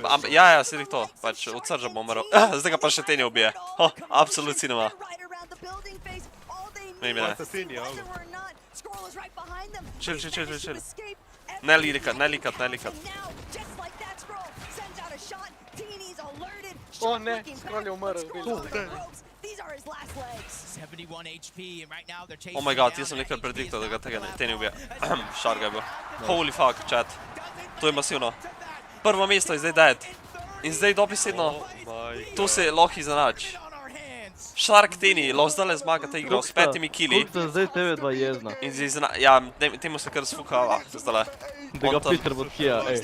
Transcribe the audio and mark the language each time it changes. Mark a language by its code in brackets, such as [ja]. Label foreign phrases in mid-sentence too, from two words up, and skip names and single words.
[sl] Ja, sedi to. Pač od srža bo umrl. Zdaj ga pa še Teni ubije. [en] Absolut cinema. Maybe ne. [sl] Chill. Ne likat. O ne, scroll je umrl. [en] Oh my god, [sl] jaz sem nekaj prediktal, da ga Teni ubije. Šar ga je bil. [en] Holy fuck, chat. [sl] To je masivno. Prvo mesto je zdaj dead. In zdaj dobesedno. To se lahko izenači. Shark Teni, lahko zdaj zmaga ta igra s 5 killi. Koliko sta zdaj tebe dva jezna? Ja, temu se kar sfukava. Zdaj. Da ga Peter bo kija, ej.